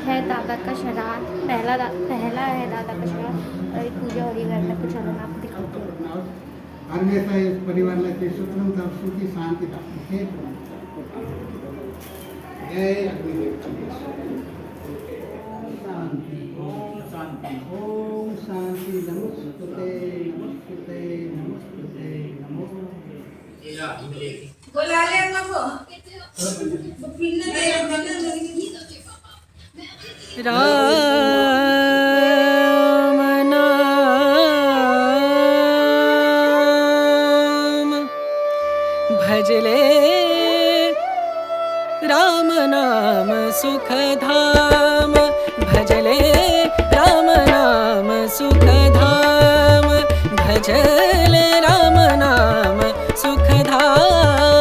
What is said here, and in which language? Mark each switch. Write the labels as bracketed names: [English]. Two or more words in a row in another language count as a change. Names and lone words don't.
[Hindi] दादा का श्राद्ध पहला है दादा का श्राद्ध और एक पूजा हो रही है घर में। तो चलो मैं आपको दिखाती हूँ। [Nepali] हमेशा इस परिवारलाई चाहिँ स्वतन्त्र सुखी शान्ति राख्नु। [Hindi] जय अग्निदेव। [Sanskrit] शान्ति शान्ति ओम शान्ति। [Hindi] नमस्ते नमस्ते नमस्ते नमो। बोला ले हमको पिन्ने दे राम नाम भजले राम नाम सुख धाम भजले राम नाम सुख धाम भजले राम नाम सुख धाम